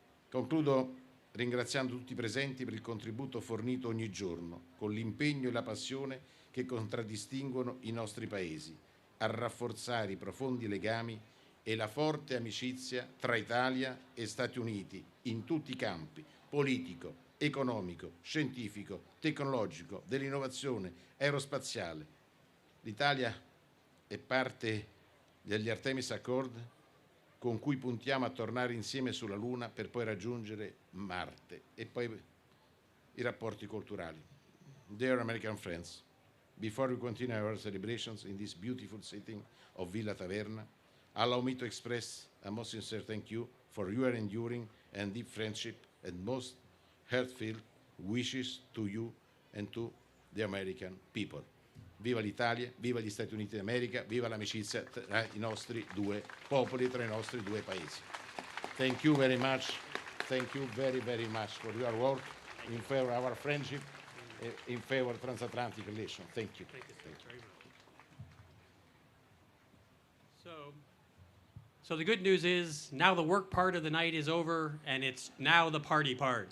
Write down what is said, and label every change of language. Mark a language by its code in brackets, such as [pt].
[it] Concludo ringraziando tutti i presenti per il contributo fornito ogni giorno, con l'impegno e la passione che contraddistinguono i nostri paesi, a rafforzare i profondi legami e la forte amicizia tra Italia e Stati Uniti in tutti i campi, politico, economico, scientifico, tecnologico, dell'innovazione, aerospaziale. L'Italia è parte degli Artemis Accord con cui puntiamo a tornare insieme sulla Luna per poi raggiungere Marte e poi i rapporti culturali. [en] Dear American friends, before we continue our celebrations in this beautiful setting of Villa Taverna, allow me to express a most sincere thank you for your enduring and deep friendship and most heartfelt wishes to you and to the American people. [it] Viva l'Italia, viva gli Stati Uniti d'America, viva l'amicizia tra i nostri due popoli, tra i nostri due paesi. [en] Thank you very much. Thank you very, very much for your work in favor of our friendship, in favor of transatlantic relations. Thank you. Thank you, sir, very much. So the good news is now the work part of the night is over, and it's now the party part.